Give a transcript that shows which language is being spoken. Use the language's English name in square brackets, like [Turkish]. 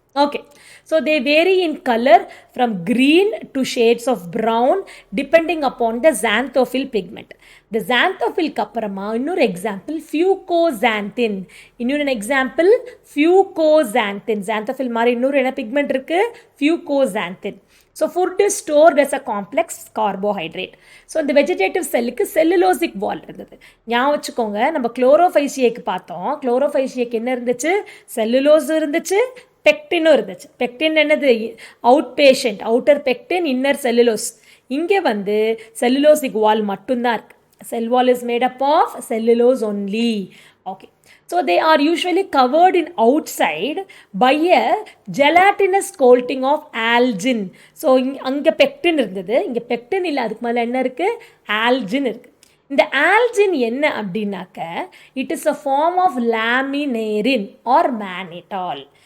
[English] Okay, so they vary in color from green to shades of brown depending upon the xanthophyll pigment. [Tamil] The xanthophyll அப்புறமா இன்னொரு example fucoxanthin. இன்னொரு example fucoxanthin. xanthophyll மாதிரி இன்னொரு என்ன pigment இருக்கு? [English] fucoxanthin. So food is stored as a complex carbohydrate. [Tamil] So இந்த vegetative செல்லுக்கு cellulosic வால் இருந்தது. ஞாபகம் வச்சுக்கோங்க, நம்ம குளோரோஃபைசியேக்கு பார்த்தோம். குளோரோஃபைசியேக்கு என்ன இருந்துச்சு? செல்லுலோஸ் இருந்துச்சு, பெக்டினும் இருந்துச்சு. பெக்டின் என்னது? Out patient, outer pectin, inner cellulose. இங்கே வந்து செல்லுலோசிக் வால் மட்டும்தான் இருக்கு. [English] Cell wall is made up of cellulose only. Okay, so they are usually covered in outside by a gelatinous coating of algin. [Tamil] So அங்கே பெக்டின் இருந்தது, இங்கே பெக்டின் இல்லை, அதுக்கு மேலே என்ன இருக்குது? ஆல்ஜின் இருக்குது. இந்த ஆல்ஜின் என்ன அப்படின்னாக்க [English] It is a form of laminarin or mannitol.